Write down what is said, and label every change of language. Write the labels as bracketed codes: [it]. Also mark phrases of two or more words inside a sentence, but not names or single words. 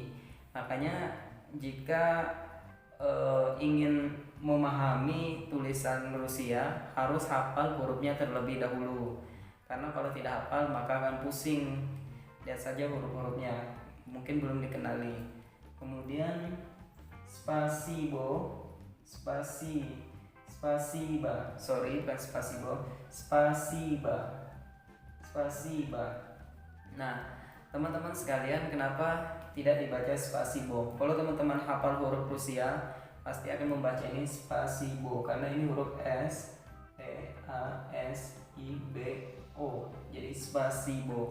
[id] Makanya jika ingin memahami tulisan Rusia harus hafal hurufnya terlebih dahulu, karena kalau tidak hafal maka akan pusing. Lihat saja huruf-hurufnya, mungkin belum dikenali. Kemudian spasibo, spasiba, sorry bukan spasibo, spasiba. Nah, teman-teman sekalian, kenapa tidak dibaca spasibo? Kalau teman-teman hafal huruf Rusia pasti akan membaca ini spasibo, karena ini huruf S E A S I B O, jadi spasibo.